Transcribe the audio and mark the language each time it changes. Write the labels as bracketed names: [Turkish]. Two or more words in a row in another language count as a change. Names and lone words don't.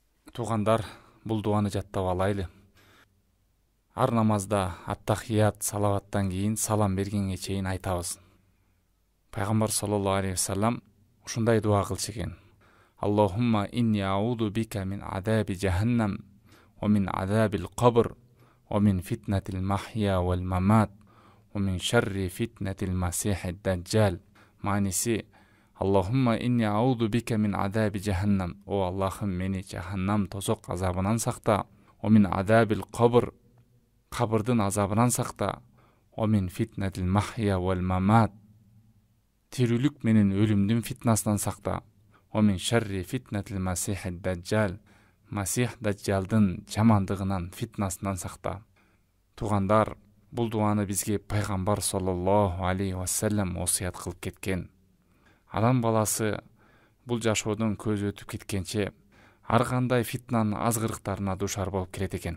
[Kyrgyz] Туугандар, бул дуаны жаттап алайлы. Ар намазда аттахият, салаваттан кийин салам бергенге чейин айтабыз. Пайгамбар [Arabic] صلى الله عليه وسلم [Kyrgyz] ушундай дуа кылчу экен. [Arabic] اللهم إني أعوذ بك من عذاب جهنم, ومن عذاب القبر ومن فتنة المحيا والممات ومن شر فتنة المسيح الدجال. [Kyrgyz] Мааниси: [Arabic] اللهم إني أعوذ بك من عذاب جهنم. [Kyrgyz] О Аллахым, мени джаханнам тозок азабынан сакта. [Arabic] ومن عذاب القبر, [Kyrgyz] кабырдын азабынан сакта. [Arabic] ومن فتنة المحيا والممات, [Kyrgyz] тирүүлүк менен өлүмдүн фитнасынан сакта. [Arabic] ومن شر فتنة المسيح الدجال, [Kyrgyz] масих даджжалдын жамандыгынан, фитнасынан сакта. Туугандар, бул дуаны бизге пайгамбар [Arabic] صلى الله عليه وسلم [Kyrgyz] осуят кылып кеткен. Адам баласы бул жашоодон көз өтүп кеткенче ар кандай фитнанын азгырыктарына душар болуп келет экен.